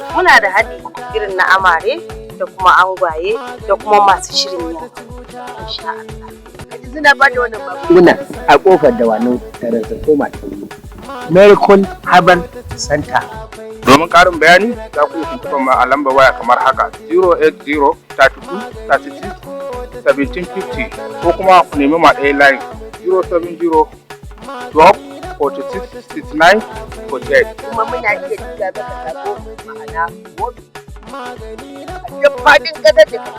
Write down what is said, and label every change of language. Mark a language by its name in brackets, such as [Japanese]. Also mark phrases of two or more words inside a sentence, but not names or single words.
[Hausa] Muna da haɗi irin na amare da kuma angwaye da kuma masu shirin yin aure. [Arabic] إن شاء الله. [Hausa] Kaji suna ba da wannan magunguna a kofar Dawanau, Taransa Koma. Miracle Herbal Center. Domin ƙarin bayani, za ku iya tuntuɓar mu a lambar waya kamar haka: [English] zero eight zero thirty two thirty six seventeen fifty, [Hausa] ko kuma ku nemi mu a ɗaya line: [English] zero seven zero twelve forty six sixty nine forty eight. [Hausa] Kuma muna iya tura maka sako ma'ana, a duk faɗin ƙasar da kake.